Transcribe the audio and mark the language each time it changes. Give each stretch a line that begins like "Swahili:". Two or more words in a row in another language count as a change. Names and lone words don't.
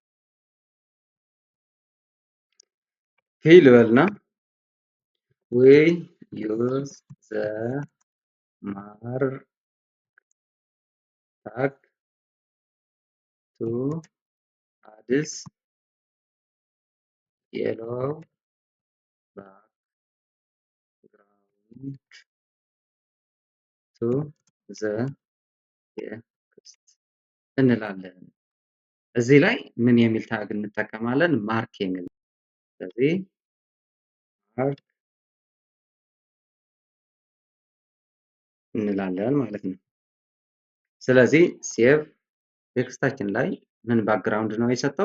Amharic: ፊ ልበልና
English: we use the mark tag to add yellow background to the text
Amharic: እንላለን። እዚህ ላይ ምን የሚል ታግ እንጠቀማለን? ማርክ የሚል። ስለዚህ ማርክ እንላለን ማለት ነው። ስለዚህ ሴቭ ቴክስታችን ላይ ምን ባክግራውንድ ነው የሰጠው?